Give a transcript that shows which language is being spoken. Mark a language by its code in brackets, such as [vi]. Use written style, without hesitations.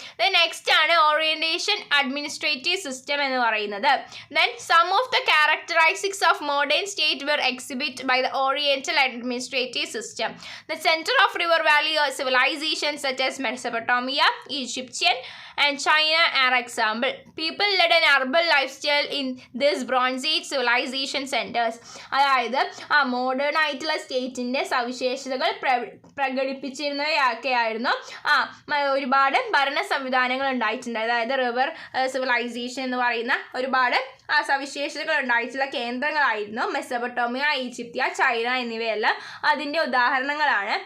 [ml] Then next ആണ് orientation administrative system എന്ന് പറയുന്നത്. [en] Then some of the characteristics of modern state were exhibit by the oriental administrative system. The center of river valley civilization such as Mesopotamia, Egyptian and China are example. People led an urban lifestyle in this Bronze Age civilization centers. [ml] അതായത് ആ modern ആയിട്ടുള്ള സ്റ്റേറ്റിൻ്റെ സവിശേഷതകൾ പ്രകടിപ്പിച്ചിരുന്നവയൊക്കെയായിരുന്നു ഒരുപാട് ഭരണ സംവിധാനങ്ങൾ ഉണ്ടായിട്ടുണ്ട്. അതായത് river civilisation എന്ന് പറയുന്ന ഒരുപാട് സവിശേഷതകൾ ഉണ്ടായിട്ടുള്ള കേന്ദ്രങ്ങളായിരുന്നു മെസൊപ്പൊട്ടേമിയ, ഈജിപ്ത്യ, ചൈന എന്നിവയെല്ലാം അതിൻ്റെ ഉദാഹരണങ്ങളാണ്.